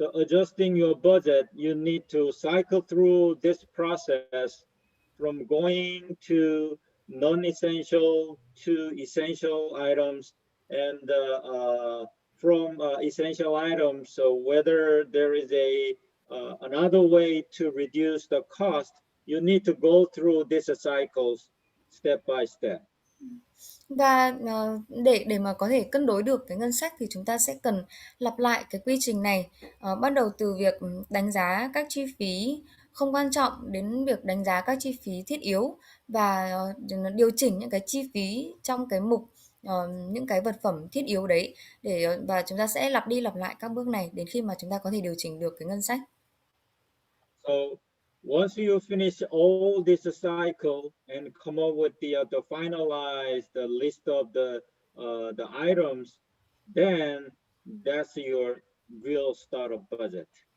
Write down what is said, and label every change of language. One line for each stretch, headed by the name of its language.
English: the adjusting your budget, you need to cycle through this process from going to non-essential to essential items, and from essential items. So whether there is a another way to reduce the cost, you need to go through these cycles step by step.
Vietnamese: Và để mà có thể cân đối được cái ngân sách thì chúng ta sẽ cần lặp lại cái quy trình này, bắt đầu từ việc đánh giá các chi phí không quan trọng đến việc đánh giá các chi phí thiết yếu, và điều chỉnh những cái chi phí trong cái mục những cái vật phẩm thiết yếu đấy, và chúng ta sẽ lặp đi lặp lại các bước này đến khi mà chúng ta có thể điều chỉnh được cái ngân sách.
English: So once you finish all this cycle and come up with the finalized the list of the items, then that's your real start of budget.